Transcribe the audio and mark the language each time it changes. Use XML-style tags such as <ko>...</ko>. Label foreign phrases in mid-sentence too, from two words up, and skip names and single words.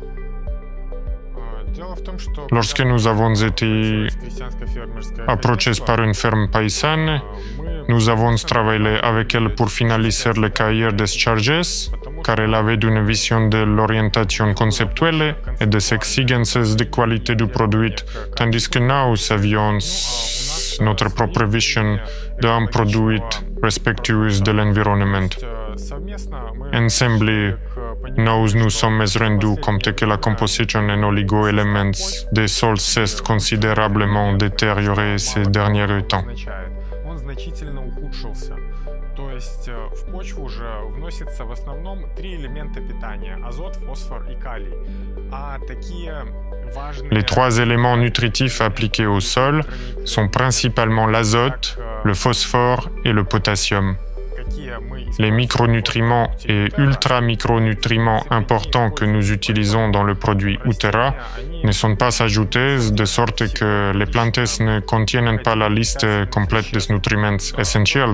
<fr>Lorsque nous avons été approchés par une ferme paysanne, nous avons travaillé avec elle pour finaliser le cahier des charges, car elle avait une vision de l'orientation conceptuelle et des exigences de qualité du produit, tandis que nous avions notre propre vision d'un produit respectueux de l'environnement. Ensemble, nous sommes rendus compte que la composition en oligo-éléments des sols s'est considérablement détériorée ces derniers temps.</fr> <ru>То есть в почву уже вносится в основном 3 элемента питания – азот, фосфор и калий. А такие важные...</ru> <fr>Les 3 éléments nutritifs appliqués au sol sont principalement l'azote, le phosphore et le potassium. Les micronutriments et ultra-micronutriments importants que nous utilisons dans le produit Utera ne sont pas ajoutés de sorte que les plantes ne contiennent pas la liste complète des nutriments essentiels.</fr>